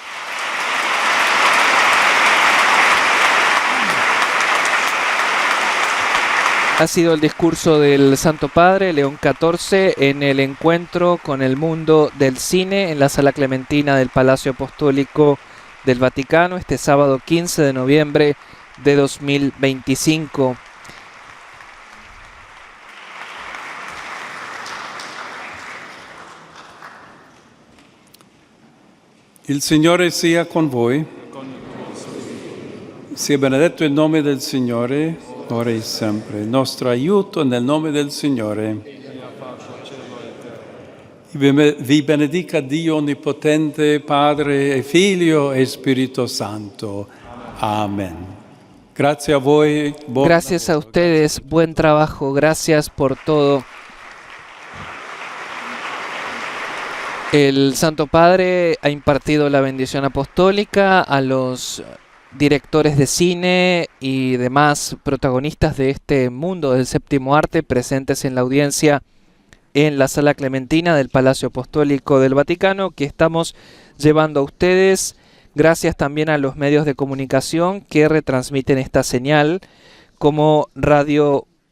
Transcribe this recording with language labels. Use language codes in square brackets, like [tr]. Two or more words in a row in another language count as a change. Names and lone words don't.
[es] Ha sido el discurso del Santo Padre León XIV en el encuentro con el mundo del cine en la Sala Clementina del Palacio Apostólico del Vaticano este sábado 15 de noviembre de 2025. [it] Il Signore sia con voi. Sia benedetto il nome del Signore, ora e sempre. Il nostro aiuto nel nome del Signore. Vi benedica Dio Onnipotente, Padre e Figlio e Spirito Santo. [es] Amen. Gracias [it] a voi. [es] Gracias a ustedes. Buen trabajo. Gracias por todo. El Santo Padre ha impartido la bendición apostólica a los directores de cine y demás protagonistas de este mundo del séptimo arte presentes en la audiencia en la Sala Clementina del Palacio Apostólico del Vaticano, que estamos llevando a ustedes, gracias también a los medios de comunicación que retransmiten esta señal, como Radio